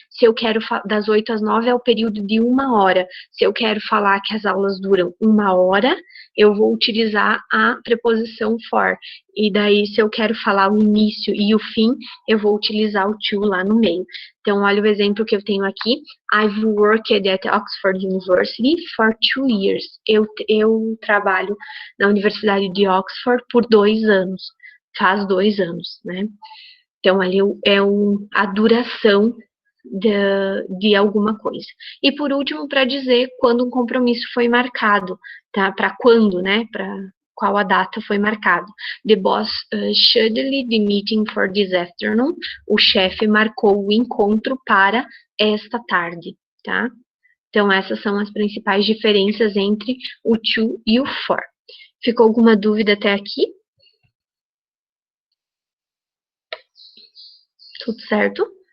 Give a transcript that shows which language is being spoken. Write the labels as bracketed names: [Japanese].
[Portuguese] Se eu quero das 8 às 9 é o período de 1 hora. Se eu quero falar que as aulas duram 1 hora, eu vou utilizar a preposição for. E daí, se eu quero falar o início e o fim, eu vou utilizar o to lá no meio. Então, olha o exemplo que eu tenho aqui. [English] I've worked at Oxford University for 2 years. [Portuguese] Eu trabalho na Universidade de Oxford por 2 anos. Faz 2 anos, né? Então, ali a duração de alguma coisa. E por último, para dizer quando um compromisso foi marcado, tá? Para quando, né? Para qual a data foi marcado. [English] The boss scheduled the meeting for this afternoon. [Portuguese] O chefe marcou o encontro para esta tarde, tá? Então, essas são as principais diferenças entre o to e o for. Ficou alguma dúvida até aqui? Tudo certo?